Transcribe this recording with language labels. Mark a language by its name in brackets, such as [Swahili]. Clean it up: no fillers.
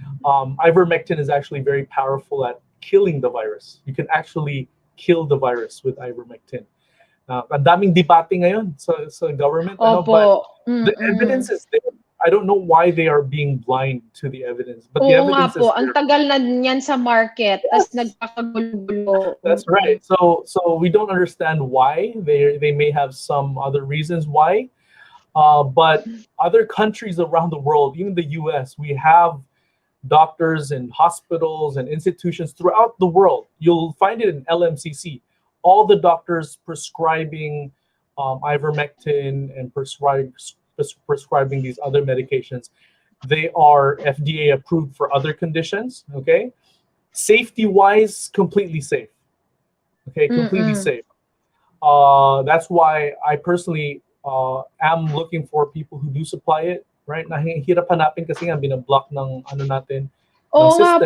[English] Ivermectin is actually very powerful at killing the virus. You can actually kill the virus with ivermectin. [Filipino] Ang daming debate ngayon sa government, [English] but the evidence is there. I don't know why they are being blind to the evidence, but the evidence is there. [Filipino] Ang tagal na niyan sa market, tas nagkakagulo-gulo. [English] That's right. So we don't understand why. They may have some other reasons why. But other countries around the world, even the US, we have doctors and hospitals and institutions throughout the world. You'll find it in LMCC. All the doctors prescribing ivermectin and prescribing these other medications, they are FDA approved for other conditions. Okay, safety-wise, completely safe. Okay, completely safe. That's why I personally am looking for people who do supply it. Right? [Filipino] Nahihirap hanapin kasi nga binablock ng ano natin, ng system.